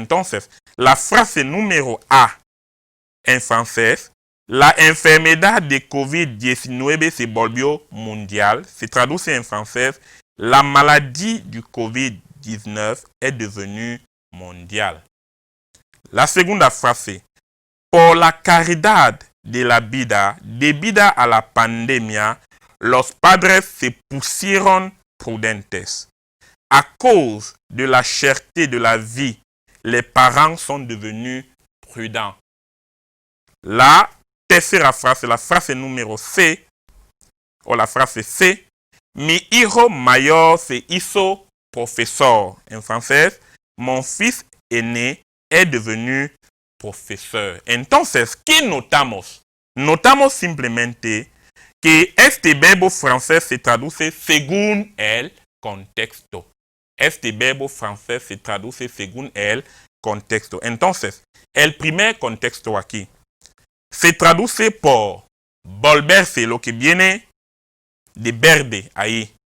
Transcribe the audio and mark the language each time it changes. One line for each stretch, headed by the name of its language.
Spanish: Entonces, la frase número A en francés, la enfermedad de COVID-19 se volvió mundial, se traduce en francés,
French: la maladie du COVID-19 est devenue mondiale.
Spanish: La segunda frase, por la caridad de la vida debida a la pandemia, los padres se pusieron prudentes.
French: À cause de la cherté de la vie, les parents sont devenus prudents.
Spanish: La tercera frase, la frase número C, o la frase C, mi hijo mayor se hizo profesor. En francés,
French: mon fils aîné est devenu profesor.
Spanish: Entonces, ¿qué notamos? Notamos simplemente que este verbo francés se traduce según el contexto. Este verbo francés se traduce según el contexto. Entonces, el primer contexto aquí se traduce por volverse, lo que viene de verde ahí.